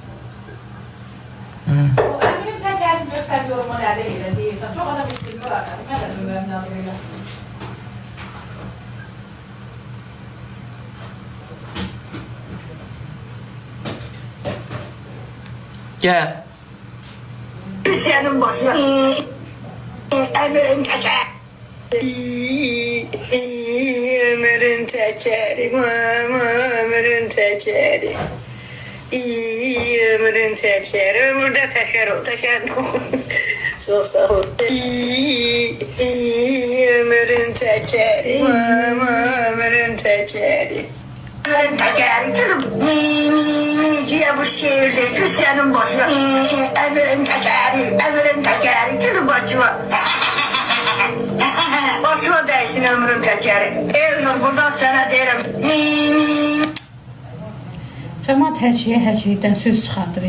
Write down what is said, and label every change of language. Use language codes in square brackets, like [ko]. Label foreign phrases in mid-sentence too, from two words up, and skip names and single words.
[az] Əmrin təkərini göstər yorumu nədir elə deyirsən. Çox adam istəyir arkadaşım. Mən də bilmirəm nə adı elə. Gəl. [tr] Senin başına Ömrün teker Ömrün tekeri Ömrün tekeri Ömrün tekeri Ömürde teker o teker Çok sağ ol Ömrün tekeri Ömrün tekeri Ömrün tekeri Diye bu şehirde gül senin başına Ömrün tekeri gül başıma Başıma değsin ömrün tekeri Elnur buradan sana derim [az] Cəmaat hər şeydən söz çıxardır.